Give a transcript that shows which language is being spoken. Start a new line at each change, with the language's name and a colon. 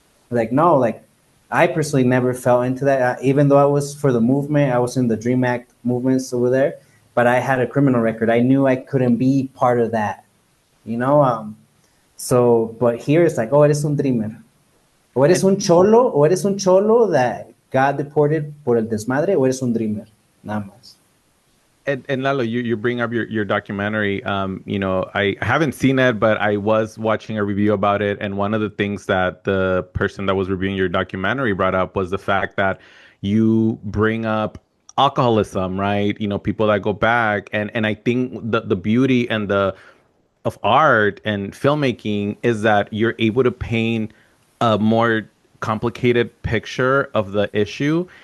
English: Like no, like I personally never fell into that. Even though I was for the movement, I was in the Dream Act movements over there, but I had a criminal record. I knew I couldn't be part of that, you know. So, but here it's like, "Oh,
Spanish: eres un dreamer." O eres un cholo
English: that got deported
Spanish: por el desmadre, o eres un dreamer, nada más.
English: And Lalo, you bring up your documentary. I haven't seen it, but I was watching a review about it, and one of the things that the person that was reviewing your documentary brought up was the fact that you bring up alcoholism, right? People that go back, and I think the beauty and the of art and filmmaking is that you're able to paint a more complicated picture of the issue.